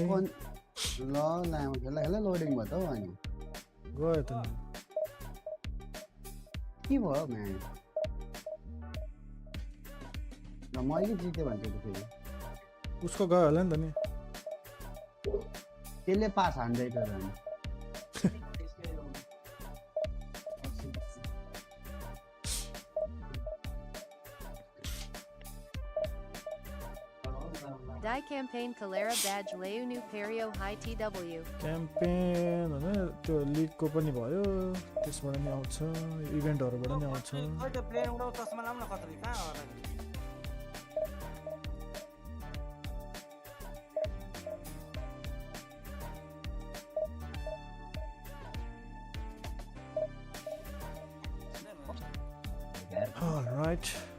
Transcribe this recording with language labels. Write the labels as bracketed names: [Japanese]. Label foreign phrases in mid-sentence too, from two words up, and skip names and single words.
[Nepali] ल लामो खेल्दा लोडिङ भयो त हौ अनि गयो त के भयो म्यान ल मैले जितेँ भन्छ त फेरि उसको गयो होला नि त नि त्यसले पास हान्दै तर अनि Die campaign Calera badge Leu nu Perio high TW. क्याम्पेन होइन त्यो लिगको पनि भयो त्यसबाट नि आउँछ इभेन्टहरूबाट नि आउँछ खै त्यो प्लेयर उडाउ चस्मा लाउन खतरी कहाँ हो र Alright.